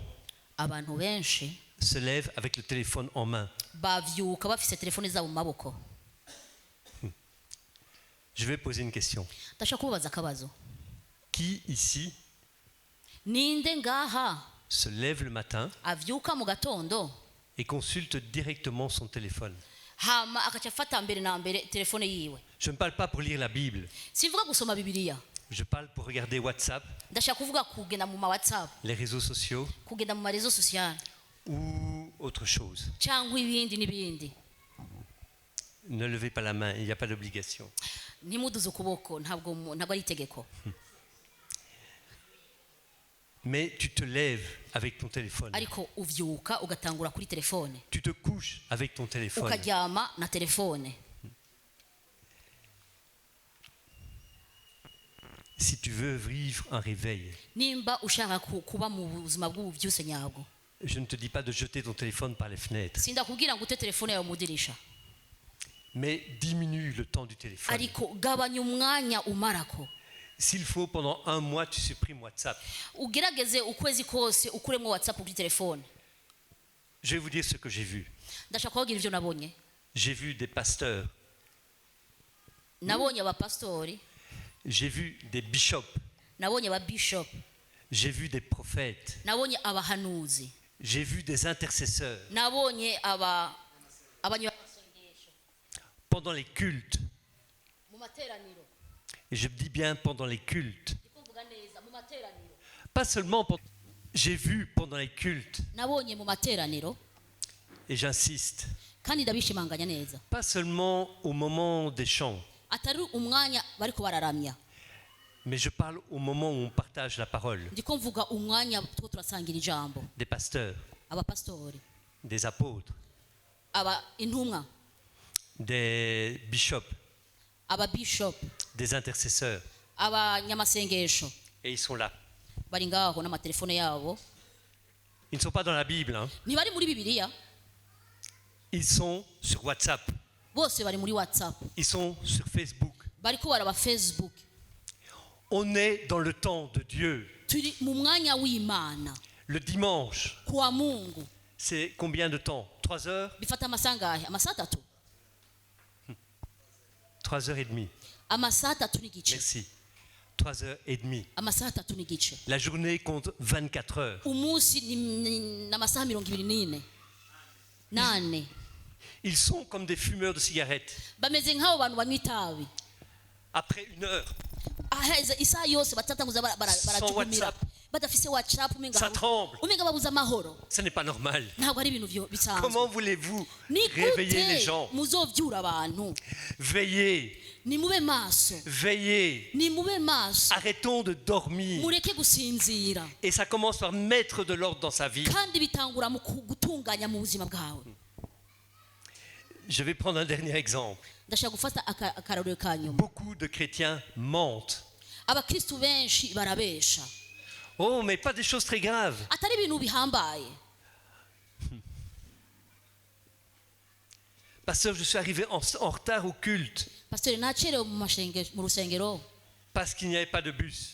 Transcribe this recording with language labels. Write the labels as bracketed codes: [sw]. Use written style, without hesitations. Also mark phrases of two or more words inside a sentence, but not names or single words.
[rn] Abantu benshi [fr] se lèvent avec le téléphone en main. [rn] bavyuka bafise telefone zabo mu maboko. [fr] Je vais poser une question. [rn] Ndashaka kubabaza akabazo. [fr] Qui ici [rn] Ninde ngaha [fr] se lève le matin [rn] avyuka mu gatondo [fr] et consulte directement son téléphone? [rn] hama akaca afata mbere na mbere telefone yiwe? [fr] Je ne parle pas pour lire la Bible. [rn] Simvuga gusoma Bibiliya, [fr] Je parle pour regarder WhatsApp, [rn] ndashaka kuvuga kugenda mu ma WhatsApp, [fr] les réseaux sociaux [rn] kugenda mu marezo sociale [fr] ou autre chose. [rn] cyangwa ibindi n'ibindi. [fr] Ne levez pas la main, il n'y a pas d'obligation. [rn] Ntimuduze ukuboko, ntabwo ari itegeko. [fr] Mais tu te lèves avec ton téléphone. [rn] Ariko uvyuka ugatangura kuri telefone, [fr] Tu te couches avec ton téléphone. [rn] ukaryama na telefone. [fr] Si tu veux vivre un réveil, [rn] Nimba ushaka kuba mu buzima bw'ubuvyuse nyabwo, [fr] je ne te dis pas de jeter ton téléphone par les fenêtres, [rn] sindakubwira ngo ute telefone yawe mu dirisha, [fr] mais diminue le temps du téléphone. [rn] ariko gabanya umwanya umarako. [fr] S'il faut, pendant un mois, tu supprimes WhatsApp. [rn] Ugerageze ukwezi kose ukuremo WhatsApp kuri telefone. [fr] Je vais vous dire ce que j'ai vu. [rn] Ndashaka kubabwira ivyo nabonye. [fr] J'ai vu des pasteurs, [rn] Nabonye abapastori, [fr] j'ai vu des bishops, [rn] nabonye ababishop, [fr] j'ai vu des prophètes, [rn] nabonye abahanuzi, [fr] j'ai vu des intercesseurs. [rn] nabonye abanyamasengesho [fr] Pendant les cultes, [rn] mu materaniro. [fr] et je dis bien pendant les cultes, [rn] Ndiko mvuga neza mu materaniro. [fr] pas seulement pendant... J'ai vu pendant les cultes, [rn] Nabonye mu materaniro, [fr] et j'insiste, [rn] kandi ndabishimanganya neza. [fr] pas seulement au moment des chants, [rn] Atari umwanya bariko bararamya, [fr] mais je parle au moment où on partage la parole, [rn] ndiko mvuga umwanya two turasangira ijambo. [fr] des pasteurs, [rn] Abapastori, [fr] des apôtres, [rn] intumwa, [fr] des bishops, [rn] ababishop, [fr] des intercesseurs, [rn] abanyamasengesho [fr] et ils sont là. [rn] bari ngaho n'amatelefone yabo. [fr] Ils ne sont pas dans la Bible, hein. [rn] Ntibari muri Bibiliya, [fr] Ils sont sur WhatsApp, [rn] bose bari muri WhatsApp, [fr] ils sont sur Facebook. [rn] bariko baraba Facebook. [fr] On est dans le temps de Dieu. [rn] Turi mu mwanya w'Imana. [fr] Le dimanche, [sw] Kwa Mungu [fr] c'est combien de temps? 3 heures? [rn] bifata amasaha angahe? Amasaha 3, [fr] 3 heures et demie. [rn] amasaha 3 n'igice. [fr] Merci. 3h30. [rn] amasaha 3 n'igice [fr] La journée compte 24 heures. [rn] umunsi n'amasaha 24 nane. [fr] Ils sont comme des fumeurs de cigarettes. [rn] Bameze nk'abo bantu banywa itabi [fr] Après 1 heure, [rn] aheze isaha yose batatanguza barajukumira [fr] WhatsApp. [rn] badafise WhatsApp [fr] Ça tremble. [rn] umenga babuze amahoro. [fr] Ce n'est pas normal. [rn] Ntabwo ari ibintu bisanzwe. [fr] Comment voulez-vous [rn] Ni [fr] réveiller les [rn] gute [fr] gens? [rn] muzovyura abantu? [fr] Veillez, [rn] Ni mube maso, [fr] veillez. [rn] ni mube maso, [fr] Arrêtons de dormir. [rn] mureke gusinzira. [fr] Et ça commence par mettre de l'ordre dans sa vie. [rn] Kandi bitangura mu gutunganya mu buzima bwawe. [fr] Je vais prendre un dernier exemple. [rn] Ndashaka gufata akarorero ka nyuma. [fr] Beaucoup de chrétiens mentent. [rn] Abakristu benshi barabesha. [fr] Oh, mais pas des choses très graves. [rn] Atari ibintu bihambaye. [fr] Pasteur, je suis arrivé en retard au culte [rn] Pastor nacerewe mu rusengero [fr] parce qu'il n'y avait pas de bus.